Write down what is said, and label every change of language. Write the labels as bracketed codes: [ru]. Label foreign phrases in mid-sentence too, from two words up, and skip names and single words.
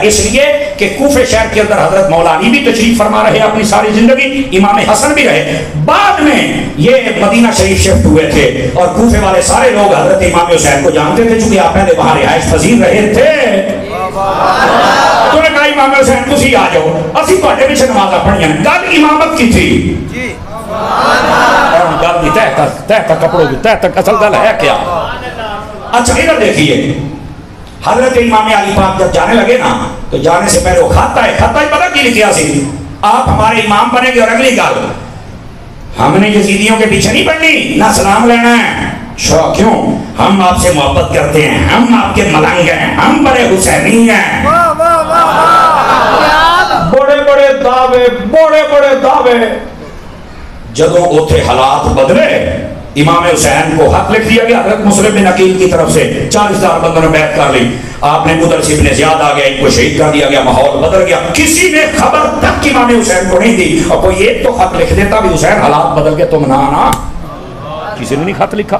[ur] اس لیے کہ کوفے شہر کے اندر حضرت مولا علی بھی تشریف فرما رہے اپنی ساری زندگی، امام حسن بھی رہے، بعد میں یہ مدینہ شریف شفٹ ہوئے تھے اور کوفے والے سارے لوگ حضرت امام حسین کو جانتے تھے چونکہ آپ پہلے وہاں رہائش پذیر رہے تھے۔ تو نے کہا [pa] امام حسین تسی آ جاؤ، اسی تواڈے پیچھے نمازاں پڑھیاں۔ گل امامت کی تھی، گل دی تہ تک کپڑوں کی تہ تک اصل گل ہے کیا؟ [ur] اچھا ادھر دیکھیے، حضرت امام علی پاک جب جانے لگے نا تو جانے سے پہلے وہ خط آئے [pa] پتہ کی لکھیا سی، [ur] آپ ہمارے امام بنے گے، اور [pa] اگلی گل [ur] ہم نے یزیدیوں کے پیچھے نہیں پڑھنی، نہ سلام لینا ہے۔ کیوں؟ ہم آپ سے محبت کرتے ہیں، ہم آپ کے ملنگ ہیں، ہم بڑے حسینی ہیں۔ بڑے بڑے دعوے، بڑے بڑے دعوے۔ [pa] جدوں اوتھے [ur] حالات بدلے، امام حسین کو خط لکھ دیا گیا حضرت مسلم بن عقیل کی طرف سے، 40,000 بندوں نے بیعت کر لی، آپ نے قدر ابن زیاد آ گیا، ان کو شہید کر دیا گیا، ماحول بدل گیا، کسی نے خبر تک امام حسین کو نہیں دی، اور کوئی ایک تو خط لکھ دیتا بھی حسین حالات بدل گئے تم نہ آنا، کسی نے نہیں خط لکھا۔